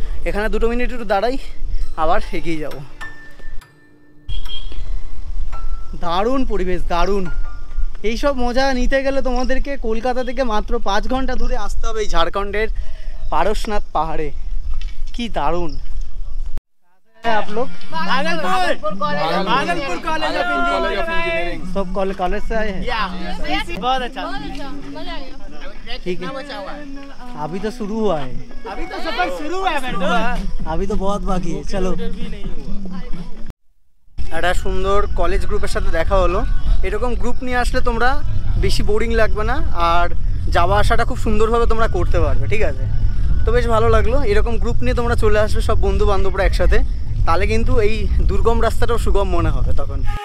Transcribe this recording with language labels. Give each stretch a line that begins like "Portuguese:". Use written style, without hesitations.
Bangla: এখানে 2 মিনিট একটু দাঁড়াই, আবার এগিয়ে যাব। দারুণ পরিবেশ, দারুণ। এইসব মজা নিতে গেলে তোমাদেরকে কলকাতা থেকে মাত্র 5 ঘন্টা দূরে আসতে হবে এই ঝাড়খণ্ডের পারশনাথ পাহাড়ে। কি দারুণ।
Hindi: आप लोग भागलपुर कॉलेज ऑफ इंजीनियरिंग, सब कॉलेज से आए हैं। बहुत अच्छा, ठीक है। अभी तो शुरू हुआ है, अभी तो सफर शुरू हुआ है, अभी तो बहुत बाकी है। चलो,
Bangla: একটা সুন্দর কলেজ গ্রুপের সাথে দেখা হলো। এরকম গ্রুপ নিয়ে আসলে তোমরা বেশি বোরিং লাগবে না, আর যাওয়া আসাটা খুব সুন্দরভাবে তোমরা করতে পারবে, ঠিক আছে। তো বেশ ভালো লাগলো, এরকম গ্রুপ নিয়ে তোমরা চলে আসবে সব বন্ধু বান্ধবরা একসাথে, তাহলে কিন্তু এই দুর্গম রাস্তাটাও সুগম মনে হবে তখন।